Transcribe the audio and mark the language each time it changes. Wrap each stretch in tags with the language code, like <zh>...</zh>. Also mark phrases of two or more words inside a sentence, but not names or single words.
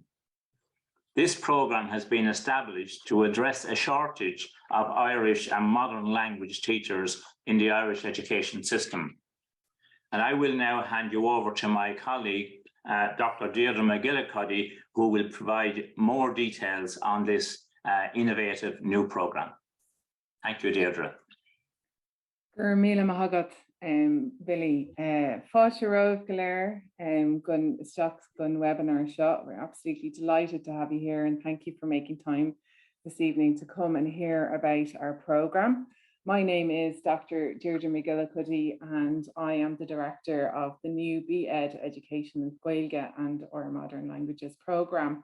<en>This program has been established to address a shortage of Irish and modern language teachers in the Irish education system. And I will now hand you over to my colleague, Dr. Deirdre McGillicuddy, who will provide more details on this innovative new program. Thank you, Deirdre.</en> <ga>Míle maith Billy, fáilte romh go léir gun isteach gun webinar seo.</ga> <en>We're absolutely delighted to have you here, and thank you for making time this evening to come and hear about our program. My name is Dr. Deirdre McGillicuddy, and I am the director of the new BEd Education in Gaeilge and our Modern Languages program.</en>